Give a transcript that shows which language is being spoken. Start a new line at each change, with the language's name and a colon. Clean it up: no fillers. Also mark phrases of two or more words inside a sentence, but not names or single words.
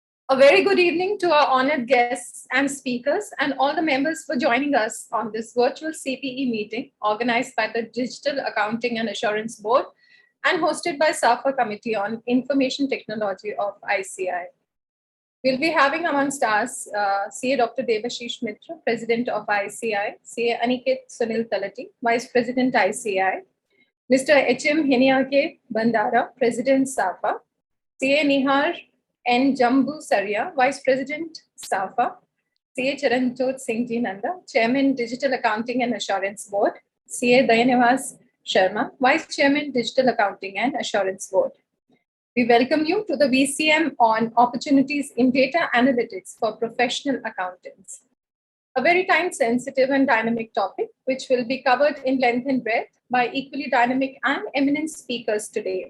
English: A very good evening to our honored guests and speakers and all the members for joining us on this virtual CPE meeting organized by the Digital Accounting and Assurance Board and hosted by Safa Committee on Information Technology of ICI. We'll be having amongst us CA Dr. Devashish Mitra, President of ICI, CA Aniket Sunil Talati, Vice President ICI, Mr. H.M. Heniake Bandara, President Safa, CA Nihar N. Jammu Saria, Vice President Safa, CA Charanjot Singh Ji Nanda, Chairman Digital Accounting and Assurance Board, CA Dayanivas Sharma, Vice Chairman Digital Accounting and Assurance Board. We welcome you to the VCM on Opportunities in Data Analytics for Professional Accountants. A very time-sensitive and dynamic topic, which will be covered in length and breadth by equally dynamic and eminent speakers today.